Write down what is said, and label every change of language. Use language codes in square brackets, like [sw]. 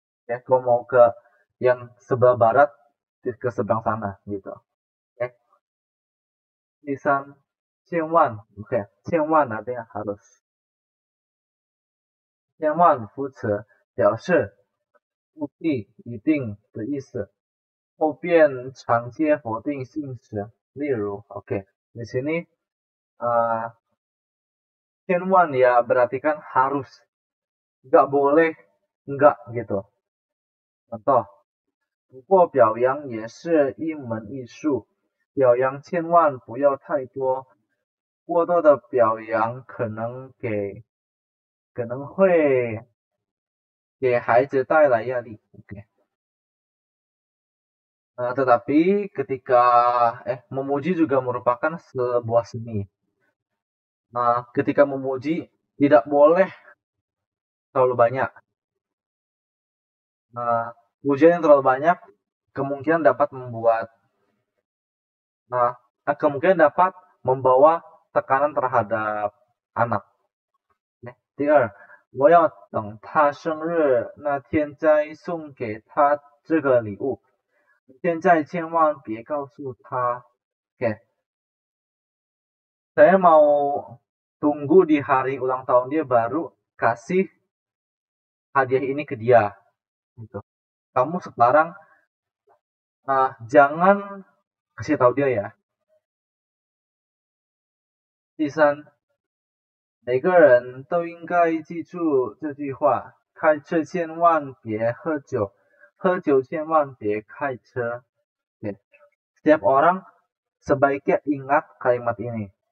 [id] Ya, kalau mau ke yang sebelah barat, ke seberang sana gitu. Ya. [zh] 第三，千万 OK， 千万 [id] artinya harus. [zh] 千万扶持表示务必一定的意思，后边常接否定性词，例如 [id] OK di sini 千万 ya berarti kan harus nggak boleh enggak gitu. Contoh, [zh] 不过表扬也是一门艺术，表扬千万不要太多，过多的表扬可能会给孩子带来压力。 [id] Oke. Tetapi ketika memuji juga merupakan sebuah seni. Nah, ketika memuji tidak boleh terlalu banyak. Nah, pujian yang terlalu banyak kemungkinan dapat membuat nah, kemungkinan dapat membawa tekanan terhadap anak. [zh] 第二，我要等他生日那天再送给他这个礼物。现在千万别告诉他。 [id] Oke, saya mau tunggu di hari ulang tahun dia baru kasih hadiah ini ke dia. Gitu. Kamu sekarang jangan kasih tahu dia ya. [zh] 第三，每个人都应该记住这句话：开车千万别喝酒，喝酒千万别开车。 [id] Oke. Setiap orang sebaiknya ingat kalimat ini.